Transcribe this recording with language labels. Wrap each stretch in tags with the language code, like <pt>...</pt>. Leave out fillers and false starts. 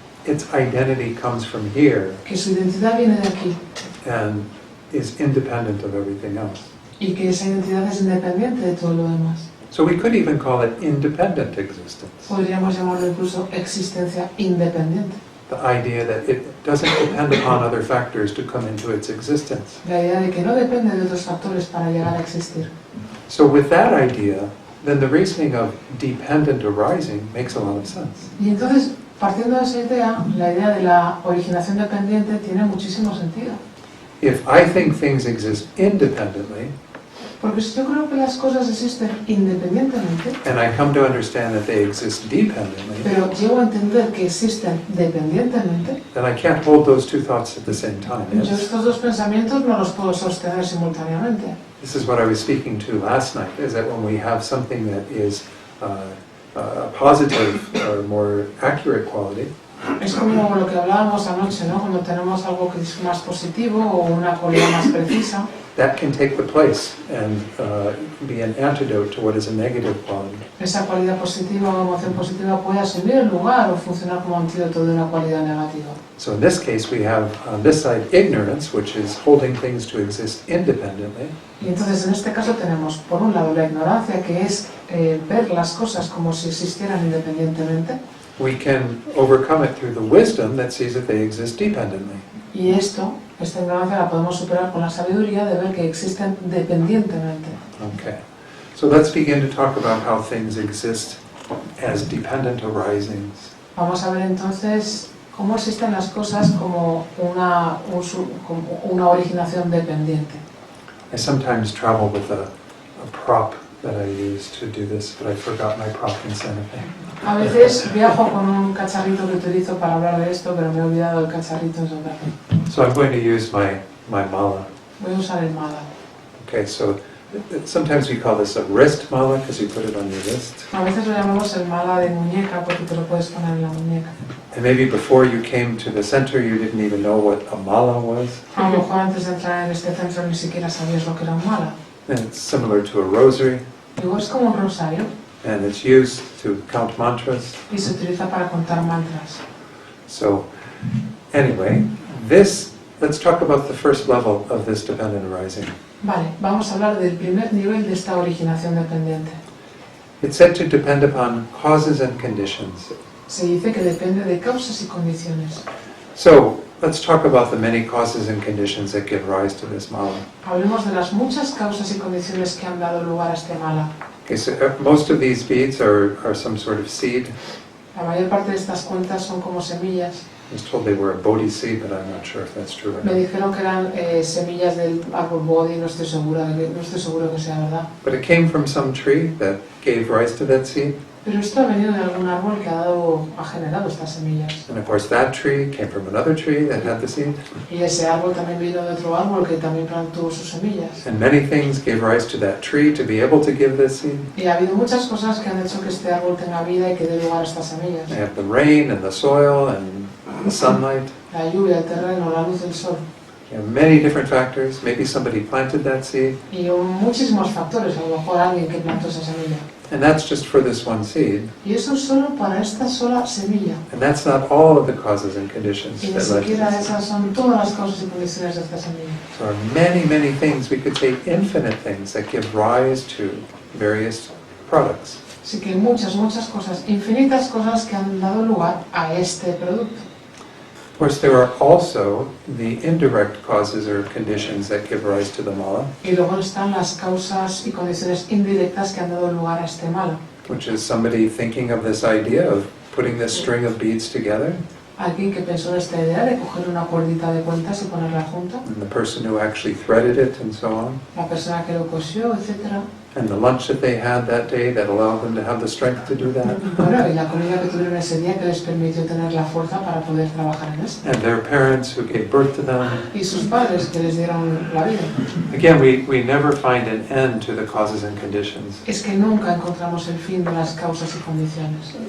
<en>Its identity comes from here</en> <es>que su identidad viene de aquí</es> <en>and is independent of everything else.</en> <es>y que esa identidad es independiente de todo lo demás.</es> <en>So we could even call it independent existence.</en> <es>Podríamos llamarlo incluso existencia independiente.</es> <en>The idea that it doesn't depend upon other factors to come into its existence.</en> <es>La idea de que no depende de otros factores para llegar a existir.</es> <en>So with that idea, then the reasoning of dependent arising makes a lot of sense.</en> <es>Y entonces, partiendo de esa idea, la idea de la originación dependiente tiene muchísimo sentido.</es> <en>If I think things exist independently,</en> <es>Porque si yo creo que las cosas existen independientemente,</es> <en>and I come to understand that they exist dependently,</en> <es>pero llego a entender que existen dependientemente,</es> <en>then I can't hold those two thoughts at the same time.</en> <es>yo</es> <en>Yes?</en> <es>estos dos pensamientos no los puedo sostener simultáneamente.</es> <en>This is what I was speaking to last night, is that when we have something that is a positive or more accurate quality,</en> <es>Es como lo que hablábamos anoche, ¿no? Cuando tenemos algo que es más positivo o una cualidad más precisa,</es> <en>that can take the place and be an antidote to what is a negative quality.</en> <es>esa cualidad positiva o emoción positiva puede asumir el lugar o funcionar como antídoto de una cualidad negativa.</es> <en>So in this case we have on this side ignorance, which is holding things to exist independently,</en> <es>Y entonces en este caso tenemos por un lado la ignorancia, que es ver las cosas como si existieran independientemente,</es> <en>we can overcome it through the wisdom that sees that they exist dependently.</en> <es>y esta ignorancia la podemos superar con la sabiduría de ver que existen dependientemente.</es> <en>Okay, so let's begin to talk about how things exist as dependent arisings.</en> <es>Vamos a ver entonces cómo existen las cosas como una originación dependiente.</es> <en>I sometimes travel with a prop that I use to do this, but I forgot my prop in Santa Fe.</en> <es>A veces viajo con un cacharrito que utilizo para hablar de esto, pero me he olvidado el cacharrito en Santa Fe.</es> <en>So I'm going to use my mala.</en> <es>Voy a usar el mala.</es> <en>Okay, so sometimes we call this a wrist mala because you put it on your wrist.</en> <es>A veces lo llamamos el mala de muñeca porque te lo puedes poner en la muñeca.</es> <en>And maybe before you came to the center you didn't even know what a mala was.</en> <es>A lo mejor antes de entrar en este centro ni siquiera sabías lo que era un mala.</es> <en>And it's similar to a rosary,</en> <es>Digo, es como un rosario</es> <en>and it's used to count mantras.</en> <es>y se utiliza para contar mantras.</es> <en>So anyway, let's talk about the first level of this dependent arising.</en> <es>Vale, vamos a hablar del primer nivel de esta originación dependiente.</es> <en>It's said to depend upon causes and conditions.</en> <es>Se dice que depende de causas y condiciones.</es> <en>So let's talk about the many causes and conditions that give rise to this mala.</en> <es>Hablemos de las muchas causas y condiciones que han dado lugar a este mala.</es> <en>Okay, so most of these beads are some sort of seed.</en> <es>La mayor parte de estas cuentas son como semillas.</es> <en>I was told they were a Bodhi seed, but I'm not sure if that's true or</en> <es>Me</es> <en>not.</en> <es>dijeron que eran semillas del árbol Bodhi, no estoy seguro que sea verdad.</es> <en>But it came from some tree that gave rise to that seed.</en> <es>Pero esto ha venido de algún árbol que ha generado estas semillas.</es> <en>And of course that tree came from another tree that had the seed.</en> <es>Y ese árbol también vino de otro árbol que también plantó sus semillas.</es> <en>And many things gave rise to that tree to be able to give this seed.</en> <es>Y ha habido muchas cosas que han hecho que este árbol tenga vida y que dé lugar a estas semillas.</es> <en>They have the rain and the soil and the sunlight.</en> <es>La lluvia, el terreno, la luz del sol.</es> <en>You know, many different factors. Maybe somebody planted that seed,</en> <es>Y muchísimos factores, a lo mejor alguien que plantó esa semilla.</es> <en>and that's just for this one seed.</en> <es>Y eso es solo para esta sola semilla.</es> <en>And that's not all of the causes and conditions</en> <es>Y ni</es> <en>that led to</en> <es>siquiera</es> <en>this.</en> <es>esas son todas las causas y condiciones de esta semilla.</es> <en>So there are many, many things. We could take infinite things that give rise to various products.</en> <es>Así que muchas cosas, infinitas cosas que han dado lugar a este producto.</es> <en>Of course, there are also the indirect causes or conditions that give rise to the mala,</en> <es>Y luego están las causas y condiciones indirectas que han dado lugar a este mala.</es> <en>which is somebody thinking of this idea of putting this string of beads together,</en> <es>Alguien que pensó en esta idea de coger una cuerdita de cuentas y ponerla junta,</es> <en>and the person who actually threaded it and so on,</en> <es>la persona que lo cosió, etc.</es> <en>and the lunch that they had that day that allowed them to have the strength to do that,</en> <es>Bueno, y la comida que tuvieron ese día que les permitió tener la fuerza para poder trabajar en esto.</es> <en>and their parents who gave birth to them.</en> <es>Y sus padres que les dieron la vida.</es> <en>Again, we never find an end to the causes and conditions.</en> <es>Es que nunca encontramos el fin de las causas y condiciones.</es>